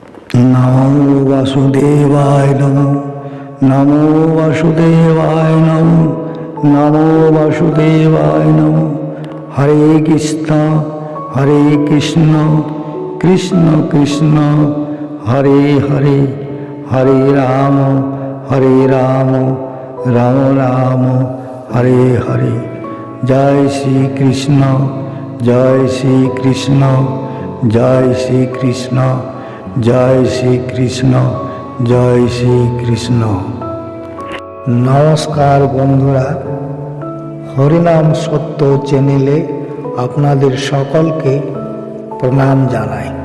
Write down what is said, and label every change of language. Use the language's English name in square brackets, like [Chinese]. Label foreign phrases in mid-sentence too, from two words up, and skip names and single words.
[Sanskrit] নমো বাসুদেবায় নমো, নমো বাসুদেবায় নমো, নমো বাসুদেবায় নমো। হরে কৃষ্ণ কৃষ্ণ কৃষ্ণ হরে হরে, হরে রাম রাম রাম হরে হরে। [Bangla] জয় শ্রীকৃষ্ণ, জয় শ্রীকৃষ্ণ, জয় শ্রীকৃষ্ণ, জয় শ্রীকৃষ্ণ, জয় শ্রীকৃষ্ণ। নমস্কার বন্ধুরা, হরিনাম সত্য চ্যানেলে আপনাদের সকলকে প্রণাম জানাই।